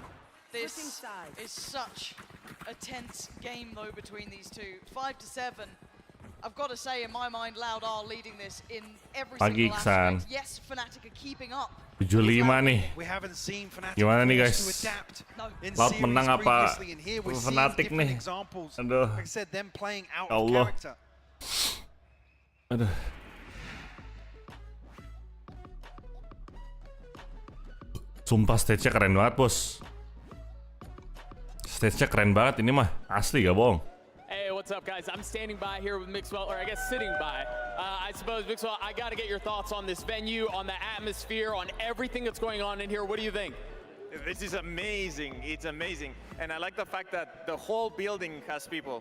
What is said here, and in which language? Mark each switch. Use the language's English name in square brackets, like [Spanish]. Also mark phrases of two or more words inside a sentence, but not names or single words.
[English] This is such a tense game, though, between these two. 5-7. I've got to say, in my mind, Loud are leading this in every single aspect. Yes, Fnatic are keeping up. [Indonesian] 75 nih. [English] We haven't seen Fnatic [Indonesian] Gimana nih, guys? [English] to adapt in Loud series [Indonesian] menang apa [English] previously, and here we're seeing Fnatic different [Indonesian] nih? [English] examples. [Indonesian] Aduh. [English] Like I said, them playing out [Indonesian] Ya [English] of [Indonesian] Allah. [English] character. [Indonesian] Aduh. Sumpah stage-nya keren banget, bos. Stage-nya keren banget ini mah. Asli gak bohong. [English] Hey, what's up, guys? I'm standing by here with Mixwell, or I guess sitting by. I suppose, Mixwell, I got to get your thoughts on this venue, on the atmosphere, on everything that's going on in here. What do you think? This is amazing. It's amazing. And I like the fact that the whole building has people.